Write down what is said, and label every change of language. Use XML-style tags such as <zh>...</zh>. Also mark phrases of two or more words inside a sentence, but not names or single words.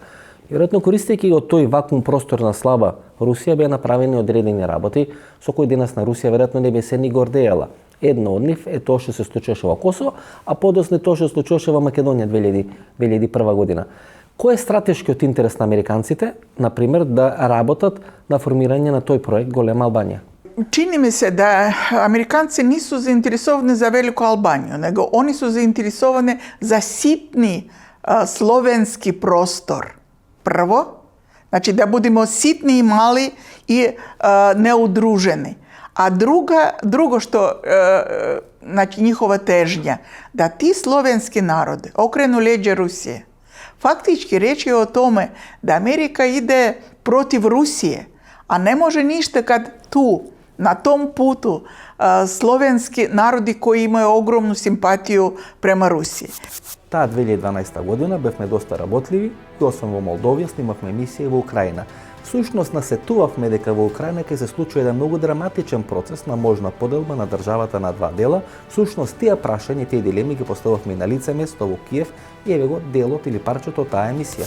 <mk>Веројатно користејќи го тој вакуум простор на слаба Русија беа направени одредени работи со кои денес на Русија веројатно не би се ни гордеела. Едно од нив е тоа што се случуваше во Косово, а подоцна тоа што се случуваше во Македонија 2001 година. Кој е стратешкиот интерес на американците, например, да работат на формирање на тој проект Голема Албанија?</mk> <sr>Čini mi se da Amerikanci nisu zainteresovani za Veliku Albaniju, nego oni su zainteresovani za sitni slovenski prostor. Prvo, znači da budemo sitni i mali i neudruženi. A drugo što, znači njihova težnja, da ti slovenski narodi okrenu leđa Rusije. Faktički reč je o tome da Amerika ide protiv Rusije, a ne može ništa kad tu, na tom putu, slovenski narodi koji imaju ogromnu simpatiju prema Rusiji.</sr> <mk>Таа 2012 година бевме доста работливи и освен во Молдовија снимавме емисија во Украина. Всушност насетувавме дека во Украина ќе се случи еден многу драматичен процес на можна поделба на државата на два дела. Всушност тие прашања, тие дилеми ги постававме на лице место во Киев и еве го делот или парчето од таа емисија.</mk>